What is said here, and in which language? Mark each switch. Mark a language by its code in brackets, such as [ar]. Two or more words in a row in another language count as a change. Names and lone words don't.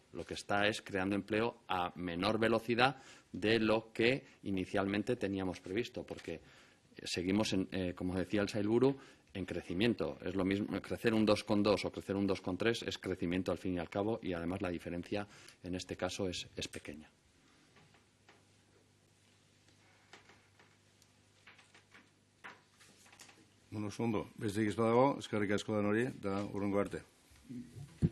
[es] Lo que está es creando empleo a menor velocidad de lo que inicialmente teníamos previsto, porque seguimos, como decía el Sailburu, en crecimiento. Es lo mismo, crecer un 2,2 o crecer un 2,3 es crecimiento al fin y al cabo, y además la diferencia en este caso es pequeña. [eu] Bueno, ondo, besterik ez badago, eskerrik asko denoi, eta hurrengo arte.